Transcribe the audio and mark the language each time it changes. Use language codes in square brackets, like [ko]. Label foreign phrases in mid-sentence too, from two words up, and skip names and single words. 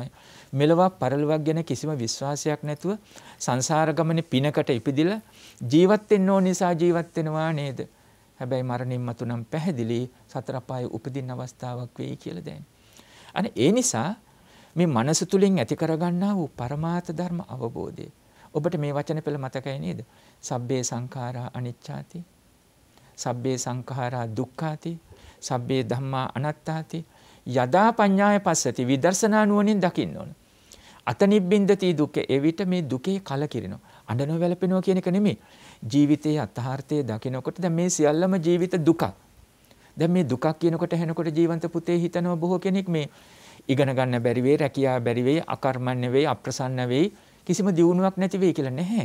[si] මෙලොවක් පරලොවක් ගැන කිසිම විශ්වාසයක් නැතුව සංසාර ගමනේ පිනකට ඉපදිලා ජීවත් වෙන්න ඕන නිසා ජීවත් වෙනවා නේද? හැබැයි මරණින් මතු නම් පැහැදිලි සතර පායේ උපදින්න අවස්ථාවක් වෙයි කියලා දැන්. අනේ ඒ නිසා මේ මනස තුලින් ඇති කරගන්නා වූ පරමාර්ථ ධර්ම අවබෝධය. ඔබට මේ වචන පෙළ මතකයි නේද? [pi] සබ්බේ සංඛාරා අනිච්චාති. සබ්බේ සංඛාරා දුක්ඛාති. සබ්බේ ධම්මා අනාත්තාති. යදා පඤ්ඤාය පස්සති [si] විදර්ශනා නුවණින් දකින්න ඕන. [pi] අතනිබ්බින්දති දුක්ඛ. [si] එවිට මේ දුකේ කලකිරිනවා. අඬනව වැළපෙනවා කියන එක නෙමෙයි. ජීවිතයේ අත්හාර්ථය දකිනකොට දැන් මේ සියල්ලම ජීවිත දුකක්. දැන් මේ දුකක් කියනකොට හැනකොට ජීවන්ත පුතේ හිතනවා බොහෝ කෙනෙක් මේ ඉගෙන ගන්න බැරි වෙයි, රැකියාව බැරි වෙයි, අකර්මණ්‍ය වෙයි, අප්‍රසන්න වෙයි, කිසිම දියුණුවක් නැති වෙයි කියලා නැහැ.